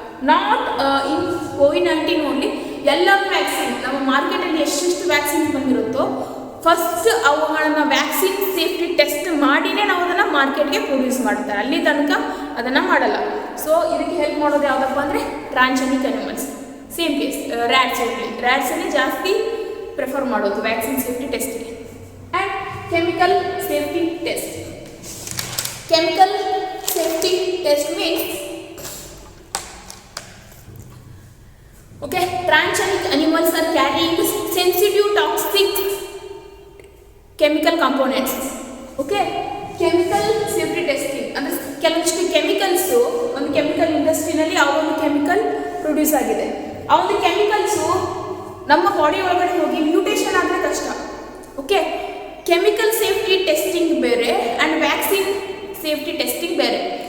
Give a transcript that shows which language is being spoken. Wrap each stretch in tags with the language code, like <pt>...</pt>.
<en>not in COVID-19 only,</en> <kn>ಎಲ್ಲ vaccine ನಮ್ಮ ಮಾರ್ಕೆಟಲ್ಲಿ ಎಷ್ಟೆಷ್ಟು ವ್ಯಾಕ್ಸಿನ್ಸ್ ಬಂದಿರುತ್ತೋ ಫಸ್ಟ್ ಅವುಗಳನ್ನು ವ್ಯಾಕ್ಸಿನ್ ಸೇಫ್ಟಿ ಟೆಸ್ಟ್ ಮಾಡಿನೇ ನಾವು ಅದನ್ನು ಮಾರ್ಕೆಟ್ಗೆ ಪ್ರೊಡ್ಯೂಸ್ ಮಾಡ್ತಾರೆ, ಅಲ್ಲಿ ತನಕ ಅದನ್ನು ಮಾಡಲ್ಲ. ಸೊ ಇದಕ್ಕೆ ಹೆಲ್ಪ್ ಮಾಡೋದು ಯಾವುದಪ್ಪ ಅಂದರೆ ಟ್ರಾನ್ಸ್ಜೆನಿಕ್ ಅನಿಮಲ್ಸ್. ಸೇಮ್ ಕೇಸ್ ರ್ಯಾಟ್ಸಲ್ಲಿ ಜಾಸ್ತಿ ಪ್ರಿಫರ್ ಮಾಡೋದು vaccine safety ಟೆಸ್ಟಿಗೆ.</kn> <en>And chemical safety test. Chemical safety test means okay, transgenic animals are carrying sensitive toxic chemical components.</en> <kn>okay, chemical safety testing ಅಂದ್ರೆ ಕೆಲವಷ್ಟು ಕೆಮಿಕಲ್ಸು ಒಂದು chemical ಇಂಡಸ್ಟ್ರಿನಲ್ಲಿ ಆ ಒಂದು ಕೆಮಿಕಲ್ ಪ್ರೊಡ್ಯೂಸ್ ಆಗಿದೆ. ಆ ಒಂದು ಕೆಮಿಕಲ್ಸು ನಮ್ಮ ಬಾಡಿ ಒಳಗಡೆ ಹೋಗಿ ಮ್ಯೂಟೇಷನ್ ಆದರೆ ಕಷ್ಟ. ಓಕೆ, ಕೆಮಿಕಲ್ ಸೇಫ್ಟಿ ಟೆಸ್ಟಿಂಗ್ ಬೇರೆ ಆ್ಯಂಡ್ ವ್ಯಾಕ್ಸಿನ್ ಸೇಫ್ಟಿ ಟೆಸ್ಟಿಂಗ್ ಬೇರೆ.</kn>